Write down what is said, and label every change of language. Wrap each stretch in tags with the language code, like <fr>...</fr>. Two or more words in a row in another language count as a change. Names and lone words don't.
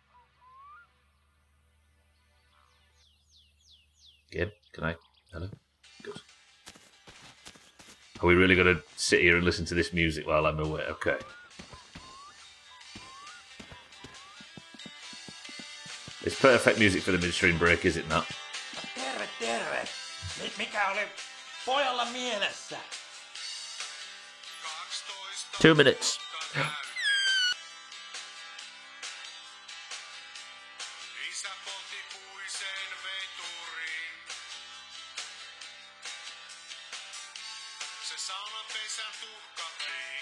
<en>Game, can I? Hello? Good. Are we really going to sit here and listen to this music while I'm away? Okay. It's perfect music for the midstream break, is it not?</en> <fi>Terve. Mikä oli pojalla mielessä?</fi> <en>2 minutes.</en> <fi>Isä poltti puisen veturin. Se saunan pesän tuhkattiin.</fi>